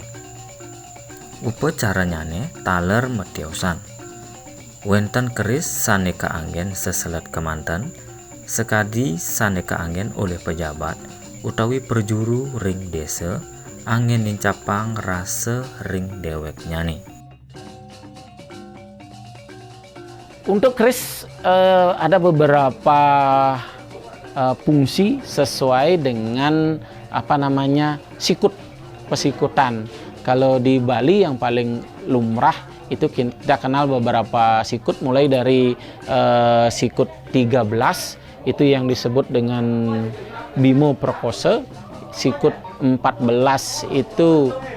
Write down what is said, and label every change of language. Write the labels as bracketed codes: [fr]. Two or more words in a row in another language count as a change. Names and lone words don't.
[ban] Upacaranyane taler mediosan. Wenten keris sane kaanggen seselet kemanten, sekadi sane kaanggen oleh pejabat utawi perjuru ring desa angin nincapang rasa ring dewek nyane. [id] Untuk keris ada beberapa fungsi sesuai dengan [ban] sikut pesikutan. [id] Kalau di Bali yang paling lumrah itu kita kenal beberapa sikut, mulai dari sikut 13 itu yang disebut dengan Bimo Perkosa, sikut 14 itu